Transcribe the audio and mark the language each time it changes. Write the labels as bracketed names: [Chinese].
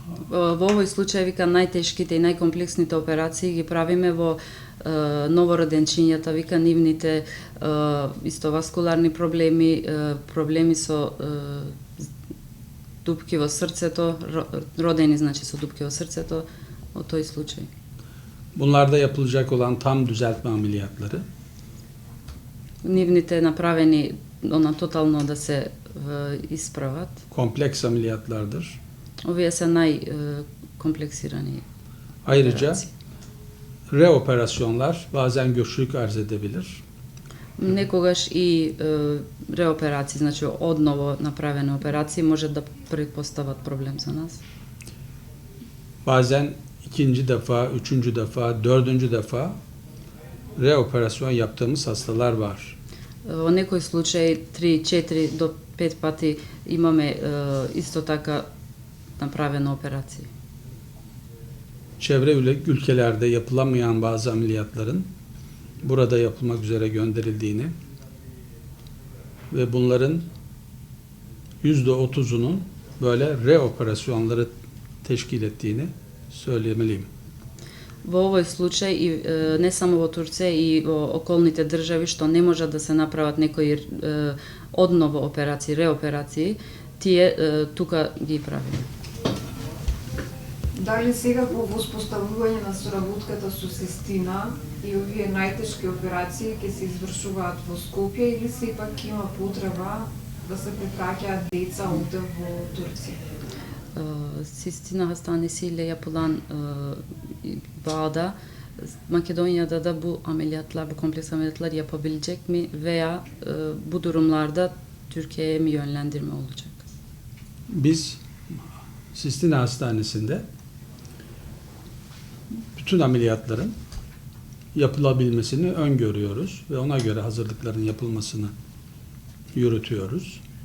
[Macedonian] Во овој случај вика најтешките и најкомплексните операции ги правиме во новороденчињата, вика нивните истоваскуларни проблеми, проблеми со дупки во срцето, родени значи со дупки во срцето, во тој случај. [Turkish] Bunlarda yapılacak olan tam düzeltme ameliyatları, [Macedonian] Нивните направени она тотално да се исправат. [Turkish] kompleks ameliyatlardır. [Macedonian] Овие се најкомплексирани. [Turkish] Ayrıca reoperasyonlar bazen güçlük arz edebilir. [Macedonian] Некогаш и реоперации, значи одново направени операции може да предпостават проблем за нас. [Turkish] Bazen ikinci defa, üçüncü defa, dördüncü defa reoperasyon yaptığımız hastalar var. [Macedonian] Во некој случај 3, 4 до 5 пати имаме исто така направена операција. [Turkish] Çevre ülkelerde yapılamayan bazı ameliyatların burada yapılmak üzere gönderildiğini ve bunların %30'unun böyle reoperasyonları teşkil ettiğini söylemeliyim. [Macedonian] Во овој случај и не само во Турција и во околните држави што не можат да се направат некои одново операции, реоперации, тие тука ги правиме. Дали сега по воспоставување на соработката со Систина и овие најтешки операции ќе се извршуваат во Скопје или сепак има потреба да се препраќаат деца овде во Турција? [Turkish] Sistina hastanesiyle yapılan bağda Makedonya'da da bu ameliyatlar, bu kompleks ameliyatlar yapabilecek mi veya bu durumlarda Türkiye'ye mi yönlendirme olacak? Biz Sistina Hastanesi'nde bütün ameliyatların yapılabilmesini öngörüyoruz ve ona göre hazırlıkların yapılmasını yürütüyoruz.